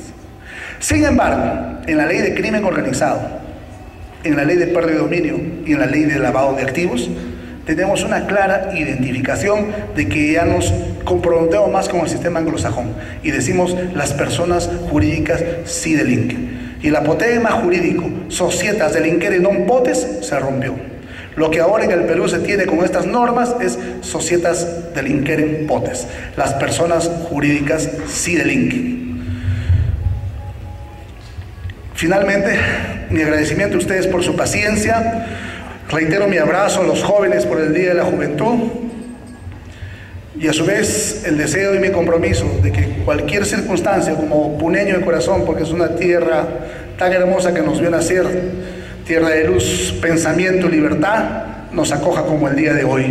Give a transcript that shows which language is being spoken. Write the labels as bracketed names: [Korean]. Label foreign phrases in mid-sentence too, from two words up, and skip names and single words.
[Spanish] Sin embargo, en la ley de crimen organizado, en la ley de pérdida de dominio y en la ley de lavado de activos, tenemos una clara identificación de que ya nos comprometemos más con el sistema anglosajón y decimos las personas jurídicas sí delinquen. Y el apotegma jurídico [Latin] societas delinquere non potes [Spanish] se rompió. Lo que ahora en el Perú se tiene con estas normas es [Latin] societas delinqueren potes. [Spanish] Las personas jurídicas sí delinquen. Finalmente, mi agradecimiento a ustedes por su paciencia. Reitero mi abrazo a los jóvenes por el Día de la Juventud y a su vez el deseo y mi compromiso de que cualquier circunstancia, como puneño de corazón, porque es una tierra tan hermosa que nos vio nacer, tierra de luz, pensamiento y libertad, nos acoja como el día de hoy.